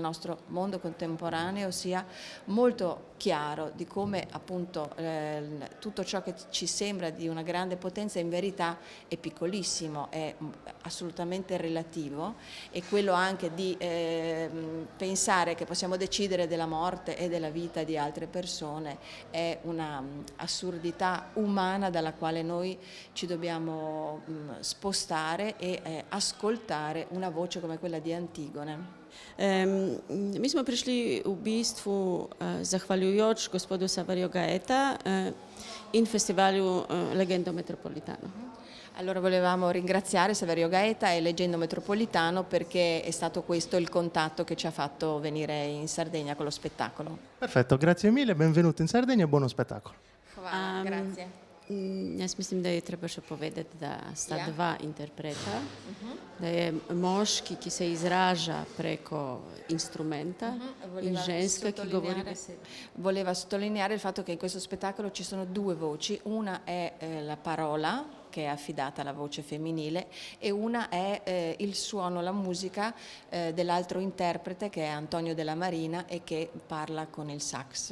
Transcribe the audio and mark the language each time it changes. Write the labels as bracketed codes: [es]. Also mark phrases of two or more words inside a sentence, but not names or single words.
[it] nostro mondo contemporaneo sia molto chiaro di come appunto tutto ciò che ci sembra di una grande potenza in verità è piccolissimo, è assolutamente relativo e quello anche di pensare che possiamo decidere della morte e della vita di altre persone è una assurdità umana dalla quale noi ci dobbiamo spostare e ascoltare una voce come quella di Antigone. [sl] Mi smo prišli v bistvu zahvaljujoč gospodu Saverio Gaeta in festivalu Leggendo Metropolitano. [it] Allora volevamo ringraziare Saverio Gaeta e Leggendo Metropolitano perché è stato questo il contatto che ci ha fatto venire in Sardegna con lo spettacolo. Perfetto, grazie mille, benvenuto in Sardegna e buono spettacolo. [sl] Hvala, grazie. Jaz mislim, da je treba še povedati, da sta dva interpreta, da je moški, ki se izraža preko instrumenta in ženska, ki govori besede. [it] Voleva sottolineare il fatto che in questo spettacolo ci sono due voci, una è la parola che è affidata alla voce femminile e una è il suono, la musica dell'altro interprete che è Antonio Della Marina e che parla con il sax.